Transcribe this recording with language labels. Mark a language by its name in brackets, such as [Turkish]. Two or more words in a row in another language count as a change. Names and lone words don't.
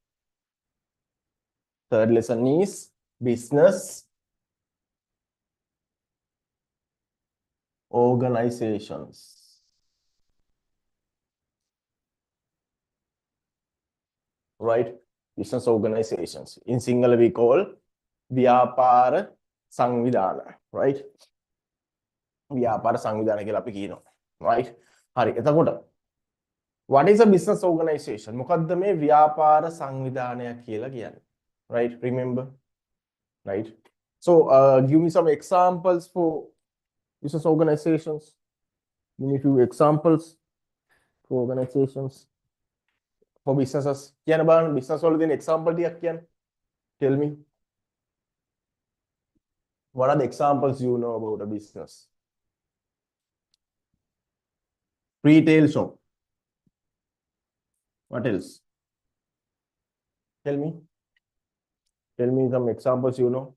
[English] Third lesson is business organizations. Right? Business organizations. In Sinhala we call [Sinhala] ව්‍යාපාර සංවිධාන. [English] Right? [Sinhala] ව්‍යාපාර සංවිධාන කියලා අපි කියනවා. Right? හරි. [English] එතකොට what is a business organization? [Sinhala] මොකද්ද මේ ව්‍යාපාර සංවිධානයක් කියලා කියන්නේ? [English] Right? Remember? Right? So give me some examples for business organizations. Give me a few examples for organizations for businesses. [Sinhala] කියන්න බලන්න business වල දෙන example ටිකක් කියන්න. [English] Tell me. What are the examples you know about a business? Retail shop. What else? Tell me. Tell me some examples you know.